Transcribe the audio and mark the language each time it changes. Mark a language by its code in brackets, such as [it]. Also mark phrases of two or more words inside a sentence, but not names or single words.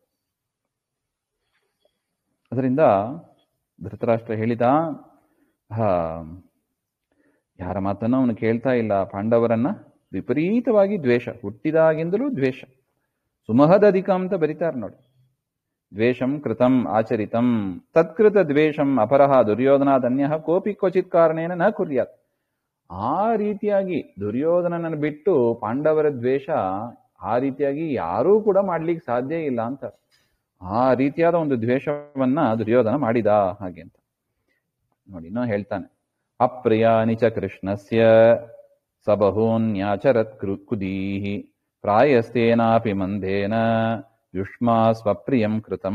[kn] ಅದರಿಂದ ಧೃತರಾಷ್ಟ್ರ ಹೇಳಿದ, ಯಾರ ಮಾತನ್ನು ಅವನು ಕೇಳ್ತಾ ಇಲ್ಲ. ಪಾಂಡವರನ್ನ ವಿಪರೀತವಾಗಿ ದ್ವೇಷ, ಹುಟ್ಟಿದಾಗಿಂದಲೂ ದ್ವೇಷ. [sa] ಸುಮಹದಧಿಕಂ [kn] ಅಂತ ಬರೀತಾರೆ ನೋಡಿ. [sa] ದ್ವೇಷಂ ಕೃತಂ ಆಚರಿತಂ ತತ್ಕೃತ ದ್ವೇಷಂ ಅಪರಹ ದುರ್ಯೋಧನಾದನ್ಯ ಕೋಪಿ ಕ್ವಚಿತ್ ಕಾರಣೇನ ನ ಕುರ್ಯಾತ್. [kn] ಆ ರೀತಿಯಾಗಿ ದುರ್ಯೋಧನನನ್ನು ಬಿಟ್ಟು ಪಾಂಡವರ ದ್ವೇಷ ಆ ರೀತಿಯಾಗಿ ಯಾರೂ ಕೂಡ ಮಾಡ್ಲಿಕ್ಕೆ ಸಾಧ್ಯ ಇಲ್ಲ ಅಂತ. ಆ ರೀತಿಯಾದ ಒಂದು ದ್ವೇಷವನ್ನ ದುರ್ಯೋಧನ ಮಾಡಿದ ಹಾಗೆ ಅಂತ ನೋಡಿ. ಇನ್ನೂ ಹೇಳ್ತಾನೆ, [sa] ಅಪ್ರಿಯಾನಿ ಚ ಕೃಷ್ಣಸ್ಯ ಸಬಹೂನ್ಯಾಚರತ್ ಕುದೀಹಿ ಪ್ರಾಯಸ್ತೇನಾಪಿ ಮಂದೇನ ಯುಷ್ಮಾ ಸ್ವಪ್ರಿಯಂ ಕೃತಂ.